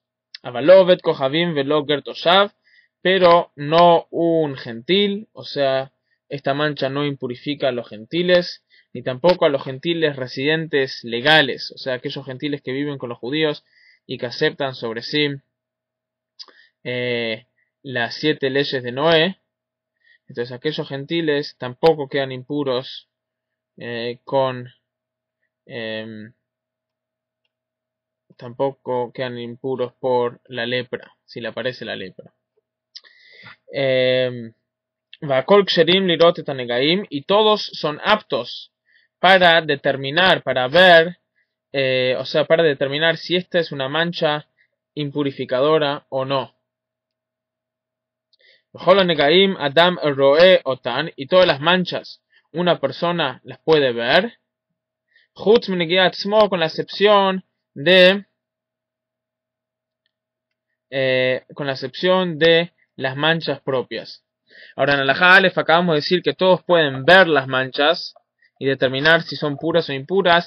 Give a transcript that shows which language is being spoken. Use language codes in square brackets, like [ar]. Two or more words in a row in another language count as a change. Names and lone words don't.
[he] אבל עובדי כוכבים ולא גר תושב, [es] pero no un gentil, o sea, esta mancha no impurifica a los gentiles, ni tampoco a los gentiles residentes legales, o sea, aquellos gentiles que viven con los judíos y que aceptan sobre sí las 7 leyes de Noé. Entonces aquellos gentiles tampoco quedan impuros con tampoco quedan impuros por la lepra, si le aparece la lepra. [he] והכל כשרים לראות את הנגעים, [es] y todos son aptos para determinar, para ver, o sea, para determinar si esta es una mancha impurificadora o no. [he] וכל הנגעים אדם רואה אותן, [es] y todas las manchas una persona las puede ver. [he] חוץ מנגעי עצמו, [es] con la excepción de las manchas propias. Ahora en el Aleph acabamos de decir que todos pueden ver las manchas y determinar si son puras o impuras.